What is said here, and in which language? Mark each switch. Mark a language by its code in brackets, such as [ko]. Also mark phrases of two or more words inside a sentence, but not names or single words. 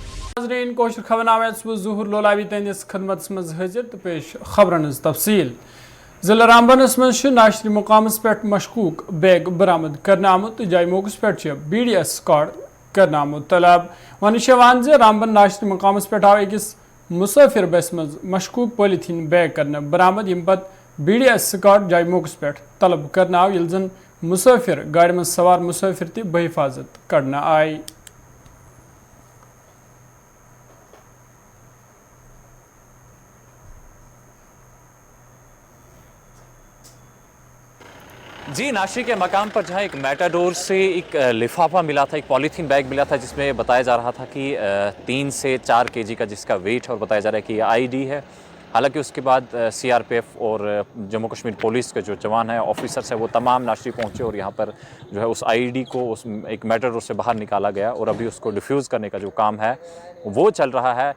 [ks] ناظرین کوشر خبرنامہ ظہور لولابی تہندس خدمت مز حاضر تو پیش خبرن ہز تفصیل ضلع رامبنس مز ناشری مقامس پہ مشکوک بیگ برآمد کرنے آمت جائے موقع پہ [en] BDS squad [ks] کرنے آمت طلب ون رامبن ناشری مقامس پہ آو اکس مسافر بس مز مشکوک [en] polythene bag [ks] کرنے برآمد یم پتہ [en] BDS squad [ks] جائے موقع پہ طلب کرنے آو یل زن مسافر گاڑی مز سوار مسافر تہ بحفاظت کڑنے آئی. [ur] جی ناشری کے مقام پر جہاں ایک میٹاڈور سے ایک لفافہ ملا تھا، ایک [en] polythene bag [ur] ملا تھا جس میں بتایا جا رہا تھا کہ 3 سے 4 kg کا جس کا ویٹ ہے اور بتایا جا رہا ہے کہ یہ آئی ڈی ہے. حالانکہ اس کے بعد سی آر پی ایف اور جموں کشمیر پولیس کے جو جوان ہیں آفیسرس ہیں وہ تمام ناشری پہنچے اور یہاں پر جو ہے اس آئی ڈی کو اس ایک میٹاڈور سے باہر نکالا گیا اور ابھی اس کو ڈیفیوز کرنے کا جو کام ہے وہ چل رہا ہے.